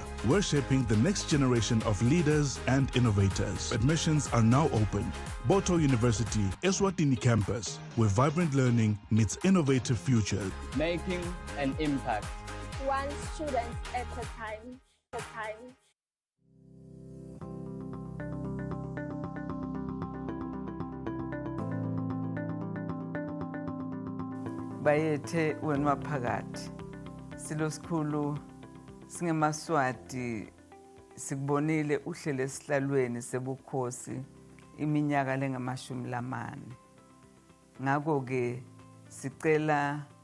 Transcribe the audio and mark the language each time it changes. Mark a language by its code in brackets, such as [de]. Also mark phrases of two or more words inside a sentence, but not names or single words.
[en] We're shaping the next generation of leaders and innovators. Admissions are now open. Boto University Eswatini campus, where vibrant learning meets innovative futures. Making an impact. One student at a time. [ss] Bayethe wena phakathi silo sikhulu singemaswati sikubonile uhlele esihlalweni sebukhosi iminyaka lengamashumi lamane ngakho ke sicela